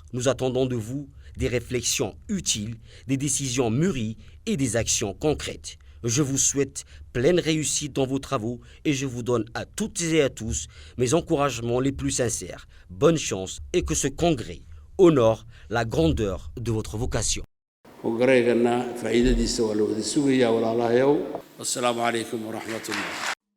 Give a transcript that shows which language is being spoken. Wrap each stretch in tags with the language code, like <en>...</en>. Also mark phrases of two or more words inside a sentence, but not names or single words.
<fr>Nous attendons de vous des réflexions utiles, des décisions mûries et des actions concrètes. Je vous souhaite pleine réussite dans vos travaux et je vous donne à toutes et à tous mes encouragements les plus sincères. Bonne chance et que ce congrès honore la grandeur de votre vocation.</fr> <so>Congrès-gana faa'iidadiisa waa la wada sugayaa walaalahayow.</so> <ar>والسلام عليكم ورحمة الله.</ar>